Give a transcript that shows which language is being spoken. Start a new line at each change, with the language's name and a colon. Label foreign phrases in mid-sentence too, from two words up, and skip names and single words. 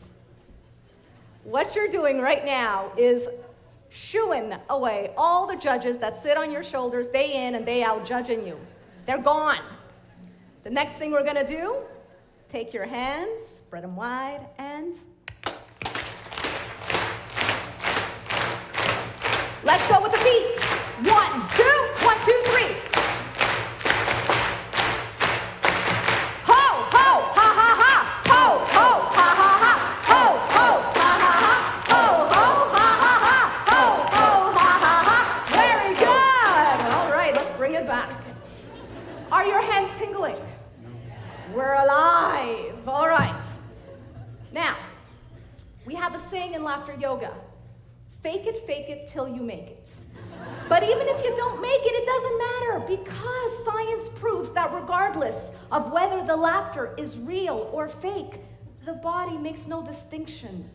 English: What you're doing right now is shooing away all the judges that sit on your shoulders day in and day out judging you. They're gone. The next thing we're going to do, take your hands, spread them wide, and let's go with the beats. 1, 2, 1, 2, 3. Ho, ho, ha, ha, ha. Ho, ho, ha, ha, ha. Ho, ho, ha, ha, ha. Ho, ho, ha, ha, ha. Ho, ho, ha, ha, ha. Very good. All right, let's bring it back. Are your hands tingling? We're alive. All right. Now, we have a saying in laughter yoga. Fake it till you make it. But even if you don't make it, it doesn't matter, because science proves that regardless of whether the laughter is real or fake, the body makes no distinction.